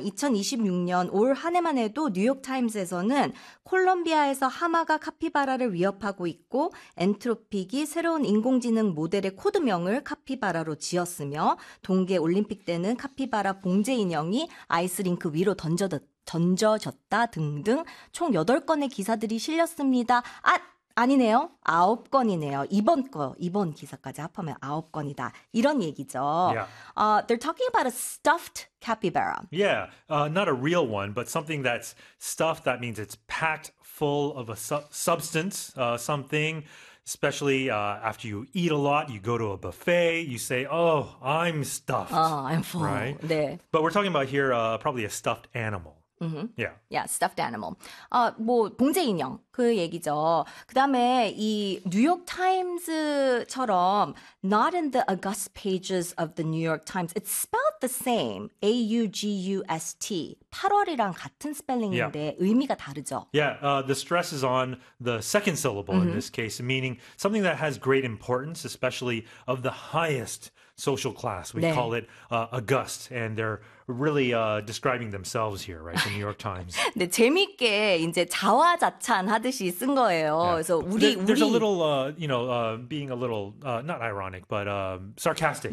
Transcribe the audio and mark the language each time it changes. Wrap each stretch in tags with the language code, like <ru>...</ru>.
<ko>2026년 올 한 해만 해도 뉴욕타임스에서는 콜롬비아에서 하마가 카피바라를 위협하고 있고 엔트로픽이 새로운 인공지능 모델의 코드명을 카피바라로 지었으며 동계 올림픽 때는 카피바라 봉제 인형이 아이스링크 위로 던져졌다 등등 총 8건의 기사들이 실렸습니다. 아! 아니네요. 9건이네요. 이번 기사까지 합하면 9건이다. 이런 얘기죠.</ko> <en>Yeah. They're talking about a stuffed capybara. Yeah, not a real one, but something that's stuffed. That means it's packed full of a substance, something. Especially after you eat a lot, you go to a buffet, you say, oh, I'm stuffed. I'm full. Right?</en> <ko>네.</ko> <en>But we're talking about here probably a stuffed animal. Mm-hmm. Yeah.</en> <ko>Yeah, stuffed animal. 뭐 봉제 인형 그 얘기죠.</ko> <en>그다음에 이 뉴욕 타임즈처럼 not in the august pages of the New York Times. It's spelled the same. A-U-G-U-S-T.</en> <ko>8월이랑 같은 스펠링인데</ko> <en>yeah.</en> <ko>의미가 다르죠.</ko> <en>Yeah, the stress is on the second syllable in this case, meaning something that has great importance, especially of the highest social class. We</en> <ko>네.</ko> <en>call it august, and they're really describing themselves here, right? The New York Times.</en> <ko>네, 재밌게 이제 자화자찬 하듯이 쓴 거예요.</ko> <en>Yeah.</en> <ko>그래서 우리</ko> <en>there, there's 우리 a little, you know, being a little not ironic, but sarcastic.</en>